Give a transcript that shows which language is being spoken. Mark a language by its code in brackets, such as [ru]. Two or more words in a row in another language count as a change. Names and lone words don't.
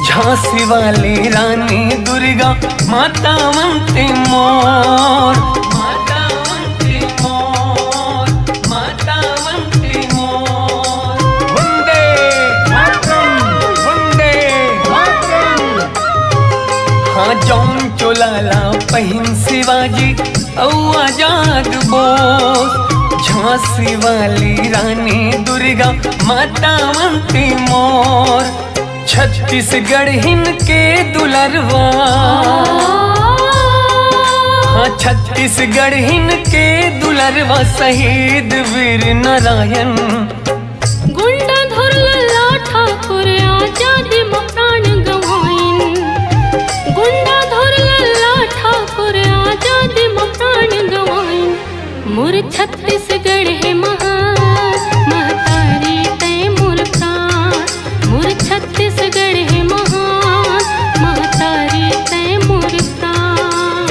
[hne] झांसी वाली रानी दुर्गा माता वंदे मोर, माता वंदे मोर, माता वंदे मोर। [sa] वंदे मातरम, वंदे मातरम। [hne] हाँ जौन चोलाला पहिन शिवाजी औ आजाद बोस। झांसी वाली रानी दुर्गा माता वंदे मोर। छत्तीसगढ़ हिन के दुलरवा, हाँ छत्तीसगढ़ हिन के दुलरवा शहीद वीर नारायण। गुंडा धुरला ठाकुर आजादी में प्राण गवाइन। गुंडा धुरला ठाकुर आजादी में प्राण गवाइन। मोर छत्तीसगढ़ है महान महतारी तय मोर प्राण। मोर छत्तीसगढ़ है महान महतारी तय मोर प्राण।